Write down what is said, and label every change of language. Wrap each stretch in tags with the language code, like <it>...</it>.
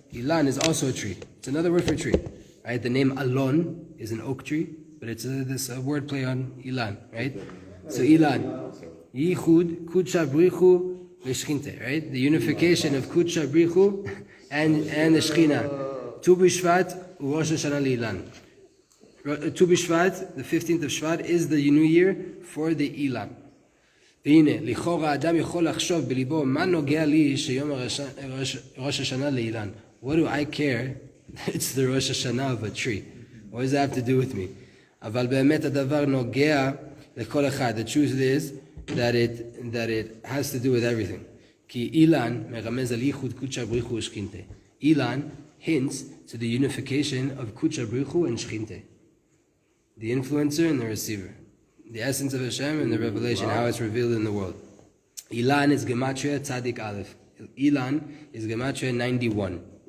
<en>Ilan is also a tree. It's another word for tree. Right? The name alon is an oak tree, but it's a word play on ilan. Right? So ilan.</en> <he>Yichud, kudsha brichu, v'shchinte.</he> <en>Right? The unification of kudsha brichu and the shchina.</en> <he>Tu B'Shvat, Rosh Hashanah Ilan.</he> <en>Tu B'Shvat, the 15th of Shvat, is the new year for the Ilan.</en> <he>והנה, לכאורה האדם יכול לחשוב בליבו, מה נוגע לי שיום ראש השנה לאילן?</he> <en>What do I care? It's the Rosh Hashanah of a tree. What does that have to do with me?</en> <he>אבל באמת הדבר נוגע לכל אחד.</he> <en>The truth is that it has to do with everything.</en> <he>כי אילן מרמז על ייחוד קודשא בריחו ושכינתה.</he> <en>Ilan hints to the unification of Kudsha Brichu and Shchinte, the influencer and the receiver, the essence of Hashem and the revelation, how it's revealed in the world. Ilan is Gematria Tzadik Aleph. Ilan is Gematria 91.</en>